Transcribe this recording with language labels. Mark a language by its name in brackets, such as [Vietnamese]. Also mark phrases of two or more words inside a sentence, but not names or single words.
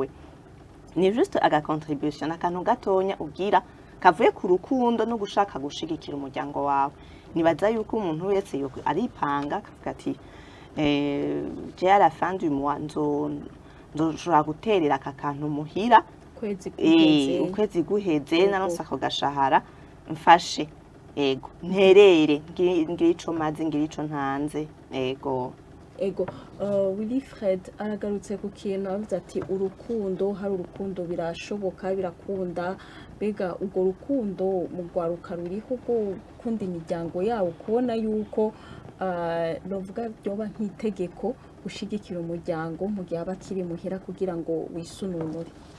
[Rundi] Ni juste aga contribution akantu gatonya ugira kavuye ku rukundo no gushaka gushigikira umuryango wawe. Nibaza yuko umuntu wese aripanga akavuga ati [French] je à la fin du mois [Rundi] nzoshobora guterera aka kantu muhira ukwezi guheze naronse ako gashahara mfashe. Ego nterere ngira ico mazi ngira ico ntanze. Ego Wilfred aragarutse ku kintu avuze ati urukundo, hari urukundo birashoboka birakunda, bega urwo rukundo mu rwaruka ruriho gukunda imiryango yawo, kubona yuko novuga byoba nk'itegeko gushigikira umuryango mu gihe abakiri muhira kugira ngo wisununure.